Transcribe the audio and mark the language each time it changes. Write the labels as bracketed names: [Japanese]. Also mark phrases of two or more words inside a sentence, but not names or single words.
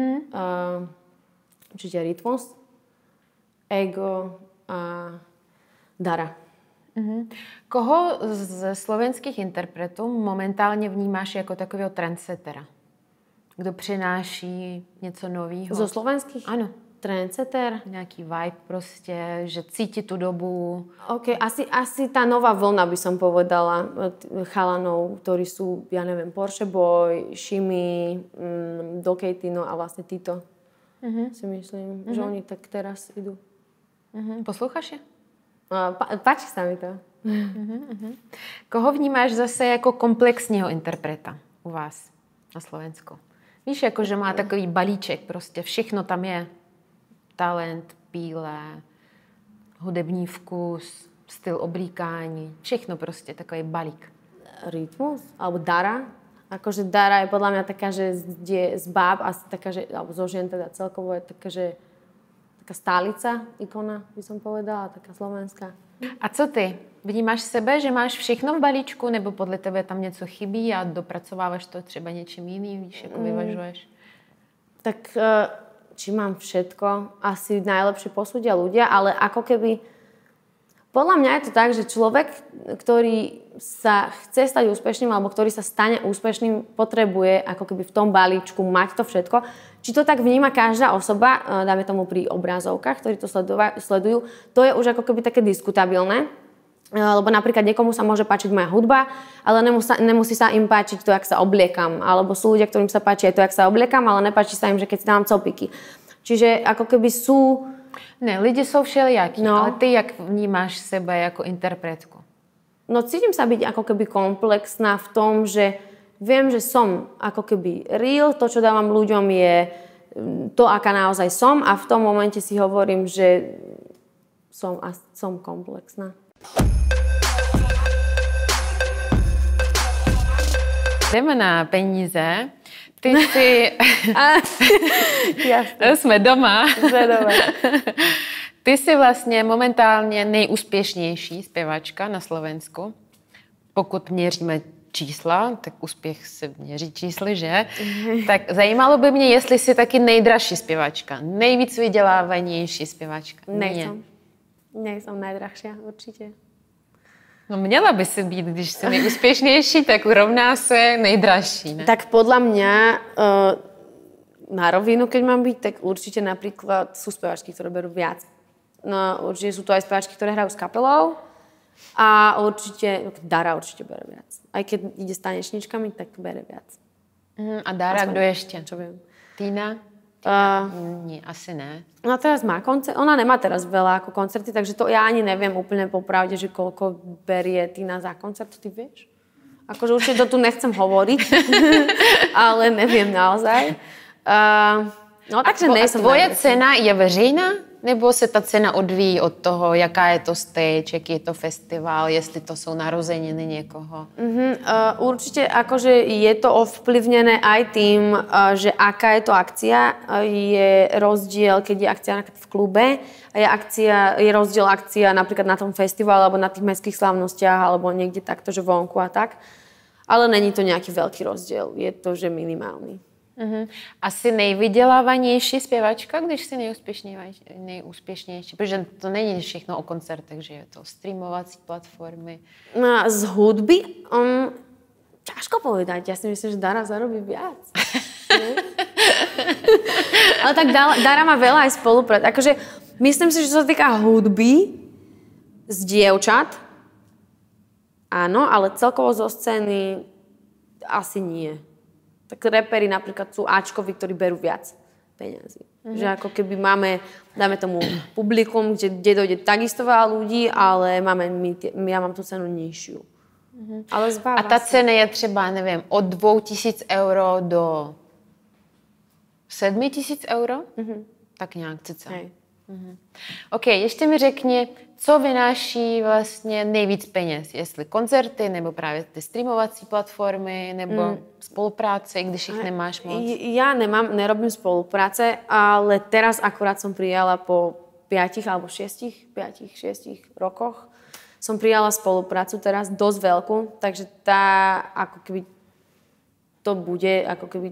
[Slovak] Určite Rytmus, Ego a Dara. [Czech] Koho ze slovenských interpretů momentálně vnímáš jako takového trendsettera? Kdo přináší něco nového? [Slovak] Zo slovenských? [Czech] Ano. Trendsetter? Nějaký vibe prostě, že cítí tu dobu. [Slovak] OK, asi tá nová vlna by som povedala chalanov, ktorí sú, ja neviem, Porsche Boy, Shimmy, Dokejtino a vlastne Tito. Si myslím, že oni tak teraz idú. [Czech] Posloucháš je? [Slovak] Páči sa mi to. [Czech] Koho vnímáš zase jako komplexního interpreta u vás na Slovensku? Víš, jako, že má takový balíček, prostě všechno tam je. Talent, píle, hudební vkus, styl oblíkání, všechno prostě, takový balík. [Slovak] Rytmus? Alebo Dara? Akože Dara je podľa mňa taká, že z báb, asi taká, že, alebo zo žien teda celkovo je taká, že taká stálica, ikona, by som povedala, taká slovenská. [Czech] A co ty? Vnímáš sebe, že máš všechno v balíčku, nebo podle tebe tam něco chybí a dopracováváš to třeba něčím jiným, víš, jako vyvažuješ? [Slovak] Tak či mám všetko, asi najlepšie posúdia ľudia, ale ako keby podľa mňa je to tak, že človek, ktorý sa chce stať úspešným alebo ktorý sa stane úspešným, potrebuje ako keby v tom balíčku mať to všetko. Či to tak vníma každá osoba, dáme tomu pri obrazovkách, ktorí to sledujú, to je už ako keby také diskutabilné. Lebo napríklad niekomu sa môže páčiť moja hudba, ale nemusí sa im páčiť to, jak sa obliekam. Alebo sú ľudia, ktorým sa páči aj to, jak sa obliekam, ale nepáči sa im, že keď si dávam copiky. Čiže ako keby sú... [Czech] Ne, lidi jsou všelijakí, no. Ale ty jak vnímáš sebe jako interpretku? [Slovak] No cítim sa byť ako keby komplexná v tom, že viem, že som ako keby real, to, čo dávam ľuďom je to, aká naozaj som a v tom momente si hovorím, že som komplexná. [Czech] Jdeme na peníze. Ty si... [Slovak] Jasne. [Czech] Jsme doma. Doma. Ty jsi vlastně momentálně nejúspěšnější zpěvačka na Slovensku. Pokud měříme čísla, tak úspěch se měří čísly, že? Tak zajímalo by mě, jestli jsi taky nejdražší zpěvačka, nejvíc vydělávanější zpěvačka. [Slovak] Nejsem najdrahšia, určitě. [Czech] No měla by si být, když jsi nejúspěšnější, tak rovná se nejdražší, ne? [Slovak] Tak podľa mňa na rovinu, keď mám byť, tak určite napríklad sú speváčky, ktoré berú viac. No určite sú to aj speváčky, ktoré hrajú s kapelou a určite, Dara určite bere viac. Aj keď ide s tanečničkami, tak bere viac. [Czech] A Dara, kdo ještě? [Slovak] Čo viem. Týna? Nie, asi ne. Ona teraz má koncert, ona nemá teraz veľa ako koncerty, takže to ja ani neviem úplne popravde, že koľko berie Týna za koncert, ty vieš? Akože určite to tu nechcem hovoriť, ale neviem naozaj. No takže nejsem. [Czech] A tvoje cena je veřejná? Nebo se ta cena odvíjí od toho, jaká je to stage, jaký je to festival, jestli to jsou narozeniny někoho? [Slovak] Určite akože je to ovplyvnené aj tým, že aká je to akcia. Je rozdiel, keď je akcia v klube a je rozdiel akcia napríklad na tom festivale alebo na tých mestských slávnostiach alebo niekde takto, že vonku a tak. Ale není to nejaký veľký rozdiel. Je to, že minimálny. [Czech] Asi nejvydělávanější zpěvačka, když jsi nejúspěšnější, protože to není všechno o koncertech, že je to streamovací platformy. [Slovak] No, z hudby? Ťažko povedať. Ja si myslím, že Dara zarobí viac. Ale tak Dara má veľa aj spoluprác. Akože myslím si, že čo sa týka hudby z dievčat, áno, ale celkovo zo scény asi nie. Tak raperi napríklad sú Ačkovi, ktorí berú viac. peňazí. Že ako keby máme, dáme tomu publikum, kde dojde takisto veľa ľudí, ale ja mám tú cenu nižšiu. [Czech] Ale a ta cena je třeba, nevím, od 2 000 euro do 7 000 euro? Tak nějak cca. OK, ještě mi řekni, co vynáší vlastně nejvíc peněz? Jestli koncerty, nebo právě ty streamovací platformy, nebo spolupráce, když ich nemáš moc? [Slovak] Ja nerobím spolupráce, ale teraz akurát som prijala po 5 alebo 6 rokoch som prijala spoluprácu teraz dosť veľkú, takže tá ako keby to bude ako keby...